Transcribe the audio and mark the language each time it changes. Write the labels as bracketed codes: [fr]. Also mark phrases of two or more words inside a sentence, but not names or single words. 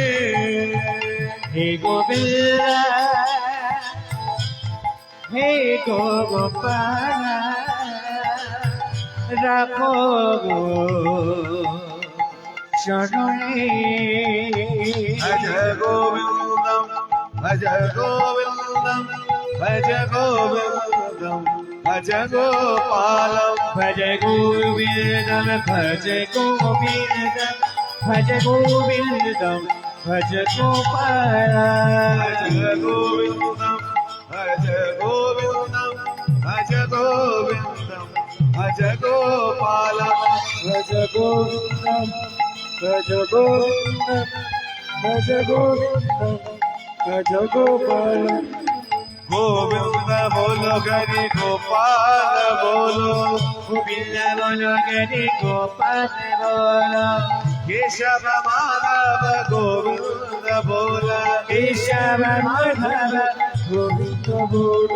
[bn] হে গোবিন্দ হে গোপাল রাখো চরণে [sa] ভজ গোবিন্দম ভজ গোবিন্দম ভজ গোবিন্দম ভজ গোপালম ভজ গোবিন্দম ভজ গোবিন্দম ভজ গোবিন্দম ভজ গোপাল ভজ গোবিন্দম ভজ গোবিন্দম ভজ গোবিন্দম ভজ গোপালম ভজ গোবিন্দম ভজ গোবিন্দম ভজ গোবিন্দম ভজ গোপাল [bn] গোবিন্দ বলো হরি গোপাল বলো গোবিন্দ বলো হরি গোপাল বলো কেশব মাধব গোবিন্দ বলো কেশব মাধব গোবিন্দ বলো